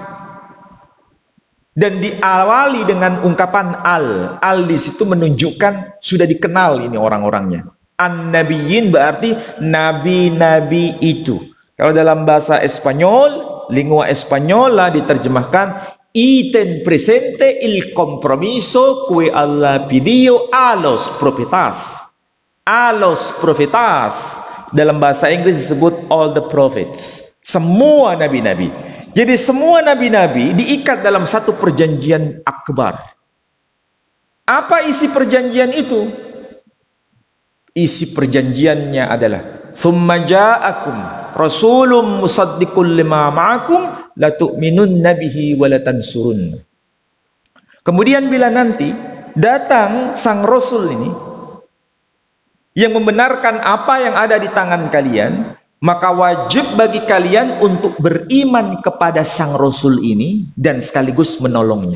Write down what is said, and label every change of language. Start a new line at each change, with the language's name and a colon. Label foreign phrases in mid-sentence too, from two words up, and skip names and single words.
Indonesian: Dan diawali dengan ungkapan al. Al di situ menunjukkan sudah dikenal ini orang-orangnya. An-nabiyyin berarti nabi-nabi itu. Kalau dalam bahasa Espanyol,
Spanish: lingua Española diterjemahkan y presente il compromiso que Allah pidió a los profetas. A los profetas.
Indonesian: Dalam bahasa Inggris disebut
English: all the prophets.
Indonesian: Semua nabi-nabi. Jadi semua nabi-nabi diikat dalam satu perjanjian akbar. Apa isi perjanjian itu? Isi perjanjiannya adalah
Arabic: ثم جاءكم رسول مصدق لما معكم لتؤمنن به ولتنصرنه.
Indonesian: Kemudian bila nanti datang sang rasul ini yang membenarkan apa yang ada di tangan kalian, maka wajib bagi kalian untuk beriman kepada sang rasul ini dan sekaligus menolongnya.